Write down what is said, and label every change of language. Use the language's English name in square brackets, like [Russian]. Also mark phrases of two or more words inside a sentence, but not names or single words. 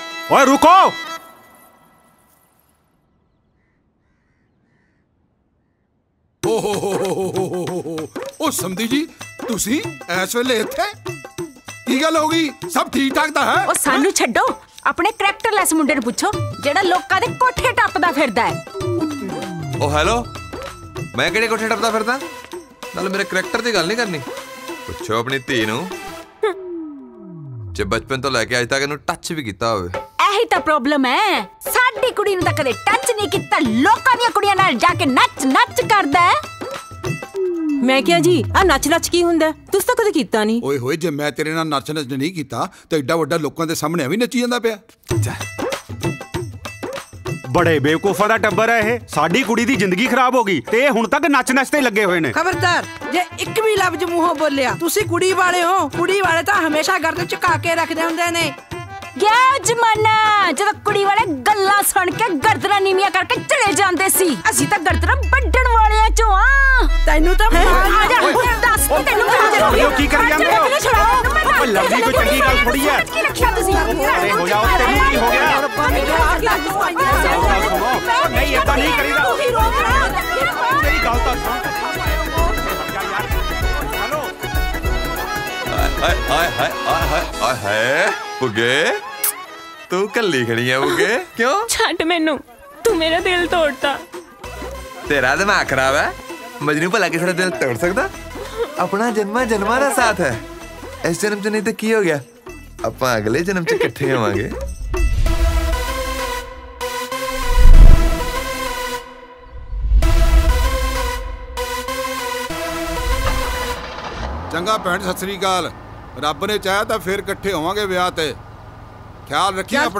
[Punjabi] ਓਏ ਰੁਕੋ। ਓ ਸਮਧੀ ਜੀ ਤੁਸੀਂ ਇਸ ਵੇਲੇ ਇੱਥੇ ਕੀ ਗੱਲ ਹੋ ਗਈ? ਸਭ ਠੀਕ ਠਾਕ ਤਾਂ ਹੈ? ਉਹ ਸਾਨੂੰ ਛੱਡੋ, ਆਪਣੇ ਕਰੈਕਟਰਲੈਸ ਮੁੰਡੇ ਨੂੰ ਪੁੱਛੋ ਜਿਹੜਾ ਲੋਕਾਂ ਦੇ ਕੋਠੇ ਟੱਪਦਾ ਫਿਰਦਾ ਹੈ। ਓ ਹੈਲੋ, ਮੈਂ ਕਿਹੜੇ ਕੋਠੇ ਟੱਪਦਾ ਫਿਰਦਾ? ਨਾਲ ਮੇਰੇ ਕਰੈਕਟਰ ਦੀ ਗੱਲ ਨਹੀਂ ਕਰਨੀ। ਪੁੱਛੋ ਆਪਣੀ ਧੀ ਨੂੰ ਜੇ ਬਚਪਨ ਤੋਂ ਲੈ ਕੇ ਅੱਜ ਤੱਕ ਇਹਨੂੰ ਟੱਚ ਵੀ ਕੀਤਾ ਹੋਵੇ। ਇਹੀ ਤਾਂ ਪ੍ਰੋਬਲਮ ਹੈ, ਸਾਡੀ ਕੁੜੀ ਨੂੰ ਤਾਂ ਕਦੇ ਟੱਚ ਨਹੀਂ ਕੀਤਾ, ਲੋਕਾਂ ਦੀਆਂ ਕੁੜੀਆਂ ਨਾਲ ਜਾ ਕੇ ਨੱਚ ਨੱਚ ਕਰਦਾ ਹੈ। ਮੈਂ ਕਿਹਾ ਜੀ ਆ ਨੱਚ ਨੱਚ ਕੀ ਹੁੰਦਾ? ਤੁਸੀਂ ਤਾਂ ਕਦੇ ਕੀਤਾ ਨਹੀਂ। ਓਏ ਹੋਏ, ਜੇ ਮੈਂ ਤੇਰੇ ਨਾਲ ਨੱਚ ਨੱਚ ਨਹੀਂ ਕੀਤਾ ਤਾਂ ਐਡਾ ਵੱਡਾ ਲੋਕਾਂ ਦੇ ਸਾਹਮਣੇ ਵੀ ਨੱਚੀ ਜਾਂਦਾ ਪਿਆ। ਬੜੇ ਬੇਵਕੂਫਾ ਦਾ ਟੱਬਰ ਹੈ ਯੇ। ਸਾਡੀ ਕੁੜੀ ਦੀ ਜ਼ਿੰਦਗੀ ਖਰਾਬ ਹੋ ਗਈ ਤੇ ਹੁਣ ਤੱਕ ਨੱਚ ਨੱਚ ਤੇ ਲੱਗੇ ਹੋਏ ਨੇ। ਖ਼ਬਰਦਾਰ ਜੇ ਏਕ ਭੀ ਲਫ਼ਜ਼ ਮੂੰਹੋਂ ਬੋਲਿਆ ਤੁਸੀ ਕੁੜੀ ਵਾਲੇ ਹੋ। ਕੁੜੀ ਵਾਲੇ ਤਾਂ ਹਮੇਸ਼ਾ ਗਰਦਨ ਝੁਕਾ ਕੇ ਰੱਖਦੇ ਹੁੰਦੇ ਨੇ। ਗਿਆ ਜਮਾਨਾ ਜਦੋਂ ਕੁੜੀ ਵਾਲੇ ਗੱਲਾਂ ਸੁਣ ਕੇ ਗਰਦਨਾਂ ਨੀਵੀਆਂ ਕਰਕੇ ਚਲੇ ਜਾਂਦੇ ਸੀ। ਅਸੀਂ ਤਾਂ ਗਰਦਨਾਂ ਵੱਢਣ ਵਾਲਿਆਂ ਚੋਂ ਆ। ਤੈਨੂੰ ਤਾਂ ਆ ਜਾ ਦੱਸ ਤੈਨੂੰ ਕੀ ਕਰੀ ਜਾਂਦੇ ਹੋ? ਓ ਲਵਲੀ ਕੋਈ ਚੰਗੀ ਗੱਲ ਥੋੜੀ ਹੈ। ਕੀ ਰੱਖਿਆ ਤੁਸੀਂ? ਅਰੇ ਹੋ ਜਾਓ, ਤੈਨੂੰ ਕੀ ਹੋ ਗਿਆ? ਨਹੀਂ ਐਸਾ ਨਹੀਂ ਕਰੀਦਾ। ਮੇਰੀ ਗੱਲ ਤੋ ਸੁਣ। ਹੈਲੋ ਹਾਏ ਹਾਏ ਹਾਏ ਹਾਏ ਹਾਏ ਹਾਏ ਬੁੱਗੇ ਤੂ ਕੱਲੀ ਖੜ੍ਹੀ ਹੈ ਬੁੱਗੇ ਕਿਉਂ? ਛੱਡ ਮੈਨੂੰ, ਤੂ ਮੇਰਾ ਦਿਲ ਤੋੜਤਾ। ਤੇਰਾ ਦਿਮਾਗ ਖਰਾਬ ਹੈ? ਮਜਨੂੰ ਭਲਾ ਕੇ ਥੋੜ੍ਹਾ ਦਿਲ ਤੋੜ ਸਕਤਾ? ਅਪਨਾ ਜਨਮਾ ਜਨਮਾ ਕਾ ਸਾਥ ਹੈ। ਇਸ ਜਨਮ ਚ ਨਹੀਂ ਤੋ ਕੀ ਹੋ ਗਿਆ, ਆਪਾਂ ਅਗਲੇ ਜਨਮ ਚ ਇਕੱਠੇ ਹੋਵਾਂਗੇ। ਚੰਗਾ ਭੈਣ, ਸਤਿ ਸ੍ਰੀ ਅਕਾਲ। ਰੱਬ ਨੇ ਚਾਹਿਆ ਤਾਂ ਫਿਰ ਇਕੱਠੇ ਹੋਵਾਂਗੇ ਵਿਆਹ ਤੇ। ਖਿਆਲ ਰੱਖੀ ਆਪਣਾ।